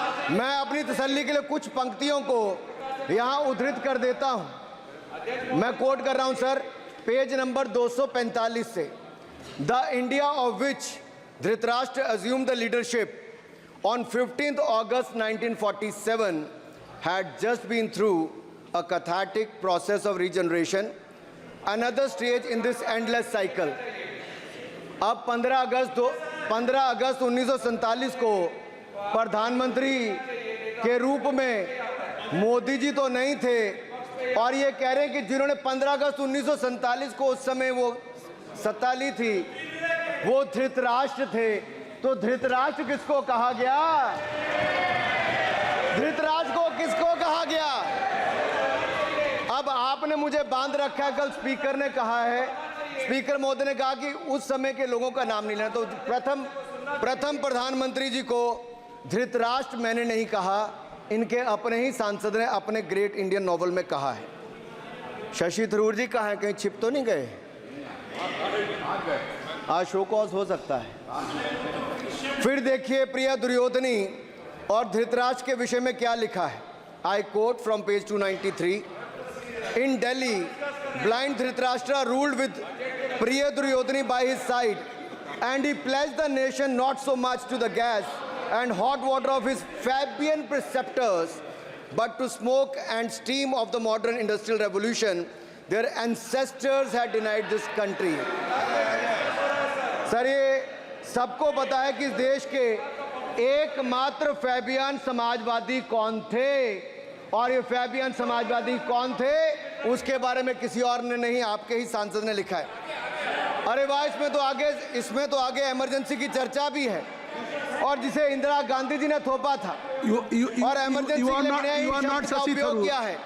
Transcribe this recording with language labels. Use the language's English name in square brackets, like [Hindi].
[Hindi] मैं अपनी तसल्ली के लिए कुछ पंक्तियों को यहां उद्धृत कर देता हूं। मैं कोट कर रहा हूं सर, पेज नंबर 245 से। [English] The India of which Dhritarashtra assumed the leadership on 15th August 1947 had just been through a cathartic process of regeneration, another stage in this endless cycle. [Hindi] अब 15 अगस्त 1947 को प्रधानमंत्री के रूप में मोदी जी तो नहीं थे, और ये कह रहे हैं कि जिन्होंने 15 अगस्त 1947 को उस समय वो सत्ता ली थी वो धृतराष्ट्र थे। तो धृतराष्ट्र किसको कहा गया? धृतराष्ट्र को किसको कहा गया? अब आपने मुझे बांध रखा है। कल स्पीकर ने कहा है, स्पीकर महोदय ने कहा कि उस समय के लोगों का नाम नहीं लेना। तो प्रथम प्रधानमंत्री जी को धृतराष्ट्र मैंने नहीं कहा, इनके अपने ही सांसद ने अपने ग्रेट इंडियन नॉवल में कहा है। शशि थरूर जी कहाँ हैं? कहीं छिप तो नहीं गए? आज शो कॉज हो सकता है। फिर देखिए प्रिय दुर्योधनी और धृतराष्ट्र के विषय में क्या लिखा है। [English] I quote from page 293। In Delhi, blind Dhritarashtra ruled with Priya Duryodhani by his side, and he pledged the nation not so much to the gas and hot water of his Fabian preceptors, but to smoke and steam of the modern industrial revolution their ancestors had denied this country. [Hindi] Sir ये सबको पता है कि इस देश के एकमात्र Fabian Samajwadi कौन थे, और ये फैबियन समाजवादी कौन थे उसके बारे में किसी और ने नहीं, आपके ही सांसद ने लिखा है। अरे वाह, इसमें तो आगे इमरजेंसी की चर्चा भी है, और जिसे इंदिरा गांधी जी ने थोपा था और इमरजेंसी के लिए उपयोग किया है।